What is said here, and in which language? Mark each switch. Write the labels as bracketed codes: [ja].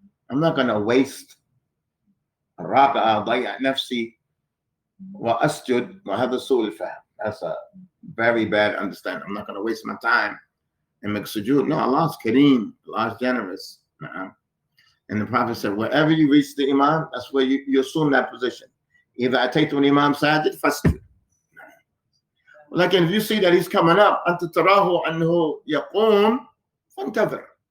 [en] I'm not going to waste a raka'ah, [ar] ضيع نفسي وأسجد وهذا سوء الفهم. [en] That's a very bad understanding. I'm not going to waste my time and make sujood. No, Allah's kareem. Allah's generous. And the Prophet said, wherever you reach the imam, that's where you assume that position. [ar] Either أتيت الإمام ساجد فاسجد. [en] Like if you see that he's coming up, [ar] أنت تراه أنه يقوم فانتظر.